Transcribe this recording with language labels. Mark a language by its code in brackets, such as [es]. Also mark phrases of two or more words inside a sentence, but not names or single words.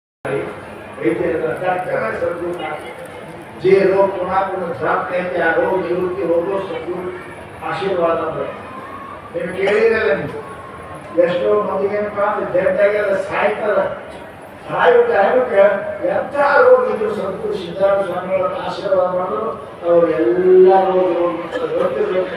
[mr] जे रोग कोणाकडून जात नाही त्या रोग निवृत्ती होतो [kn] सद्गुरू ಆಶೀರ್ವಾದ ನಿಮ್ಗೆ ಕೇಳಿರಲ್ಲ ನೀವು ಎಷ್ಟೋ ಮಂದಿಗೆ ಜಡ್ಡಾಗೆಲ್ಲ ಸಾಯ್ತಾರ ಸಾಯೋ ಟೈಮಕ್ಕೆ ಎಂಥ ರೋಗ ಇದ್ರು ಸದ್ಗುರು ಸಿದ್ಧಾರ್ಥ ಸ್ವಾಮಿಗಳ ಆಶೀರ್ವಾದ ಮಾಡಿದ್ರು ಅವ್ರು ಎಲ್ಲ ಗೊತ್ತಿರ್ಬೇಕು.